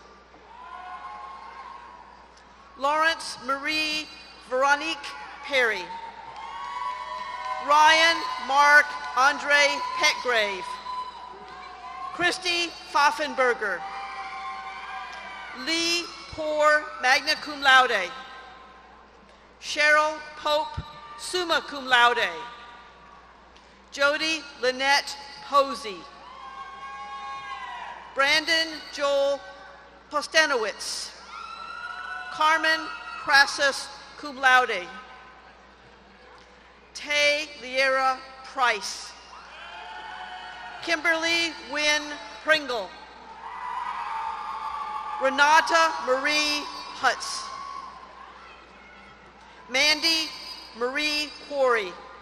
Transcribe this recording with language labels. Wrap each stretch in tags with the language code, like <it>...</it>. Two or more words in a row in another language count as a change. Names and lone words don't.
<en>Lawrence Marie Veronique Perry. Ryan Mark Andre Petgrave. Christy Pfaffenberger. Lee Poor,</en> <la>magna cum laude.</la> <en>Cheryl Pope,</en> <la>summa cum laude.</la> <en>Jody Lynette Posey. Brandon Joel Postanowitz. Carmen Crassus,</en> <la>cum laude.</la> <en>Tay Liera Price. Kimberly Wynn Pringle. Renata Marie Hutz. Mandy Marie Quarry.</en>